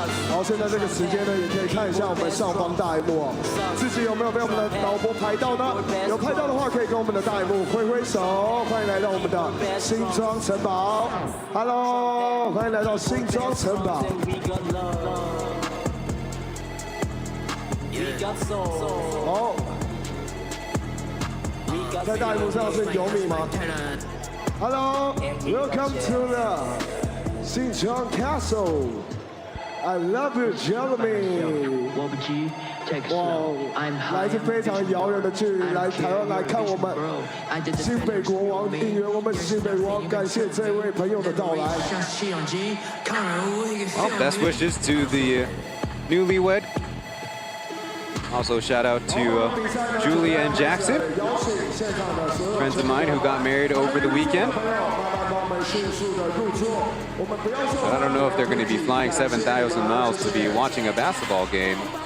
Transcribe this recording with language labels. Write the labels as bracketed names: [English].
[Chinese] 好，现在这个时间呢，也可以看一下我们上方大荧幕哦，自己有没有被我们的导播拍到呢？有拍到的话，可以跟我们的大荧幕挥挥手。欢迎来到我们的新庄城堡 ，Hello， 欢迎来到新庄城堡。好，在大荧幕上是有米吗 ？ [English] Hello，Welcome to the 新庄 Castle。I love you, Jeremy. [Chinese] 来自非常遥远的距离来台湾来看我们新北国王，应援我们新北国王，感谢这位朋友的到来。 [English] Well, best wishes to the newlywed. Also, shout out to Julia and Jackson, friends of mine who got married over the weekend. But I don't know if they're going to be flying 7,000 miles to be watching a basketball game.